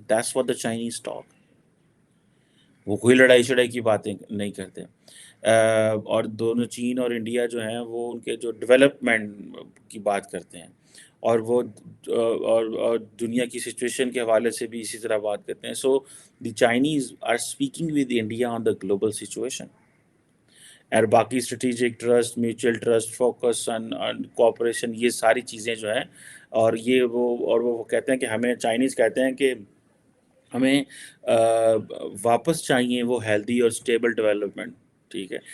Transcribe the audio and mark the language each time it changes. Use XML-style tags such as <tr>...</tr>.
<en>That's what the Chinese talk. وہ کوئی لڑائی شڑائی کی باتیں نہیں کرتے.</en> <ur>اور دونوں چین اور انڈیا جو ہیں وہ ان کے جو ڈیولپمنٹ کی بات کرتے ہیں، اور وہ اور دنیا کی سچویشن کے حوالے سے بھی اسی طرح بات کرتے ہیں.</ur> <en>So the Chinese are speaking with India on the global situation.</en> <ur>اور باقی strategic trust, mutual trust,</ur> <en>focus on cooperation,</en> <ur>یہ ساری چیزیں جو ہیں، اور وہ کہتے ہیں کہ ہمیں، چائنیز کہتے ہیں کہ ہمیں واپس چاہیے وہ ہیلدی اور اسٹیبل ڈیولپمنٹ. ٹھیک ہے.</ur>